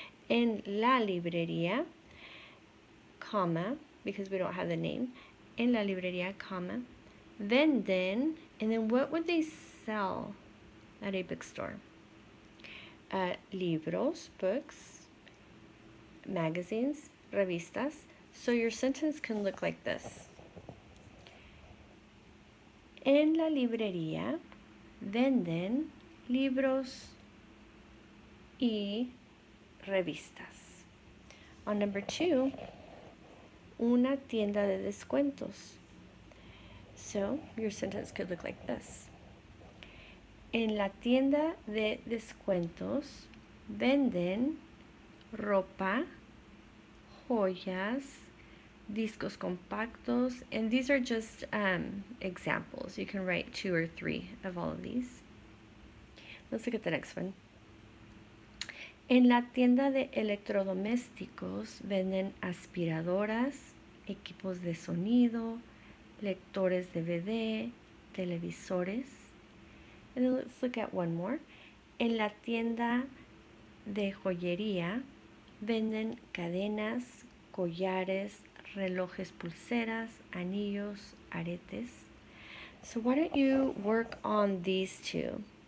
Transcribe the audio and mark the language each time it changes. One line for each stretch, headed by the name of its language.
Spanish: En la librería,
English: comma, because we don't have the name,
Spanish: en la librería,
English: comma,
Spanish: venden,
English: and then what would they sell at a bookstore?
Spanish: Libros,
English: books, magazines,
Spanish: revistas.
English: So your sentence can look like this.
Spanish: En la librería venden libros y revistas.
English: On number 2,
Spanish: una tienda de descuentos.
English: So your sentence could look like this.
Spanish: En la tienda de descuentos venden ropa, joyas, discos compactos,
English: and these are just examples. You can write 2 or 3 of all of these. Let's look at the next one.
Spanish: En la tienda de electrodomésticos venden aspiradoras, equipos de sonido, lectores DVD, televisores.
English: And then let's look at one more.
Spanish: En la tienda de joyería venden cadenas, collares, relojes, pulseras, anillos, aretes.
English: So why don't you work on these 2?